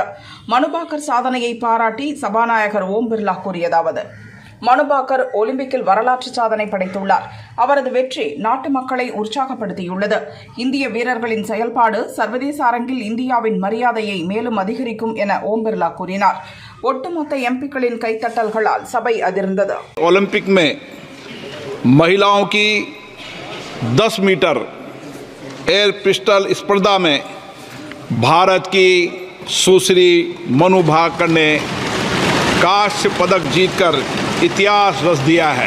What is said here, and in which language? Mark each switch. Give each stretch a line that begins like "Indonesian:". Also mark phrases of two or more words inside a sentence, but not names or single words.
Tamil: மனுபாக்கர் சாதனையை பாராட்டி சபாநாயகர் ஓம் பிர்லா கூறியதாவது, மனுபாக்கர் ஒலிம்பிக்கில் வரலாற்று சாதனை படைத்துள்ளார். அவரது வெற்றி நாட்டு மக்களை உற்சாகப்படுத்தியுள்ளது. இந்திய வீரர்களின் செயல்பாடு சர்வதேச அரங்கில் இந்தியாவின் மரியாதையை மேலும் அதிகரிக்கும் என ஓம் பிர்லா கூறினார். ஒட்டுமொத்த எம்பிக்களின் கைத்தட்டல்களால் சபை அதிர்ந்தது.
Hindi: ओलंपिक में महिलाओं की 10 मीटर एयर पिस्टल स्पर्धा में भारत की सुश्री मनु भाकर ने कांस्य पदक जीतकर इतिहास रच दिया है।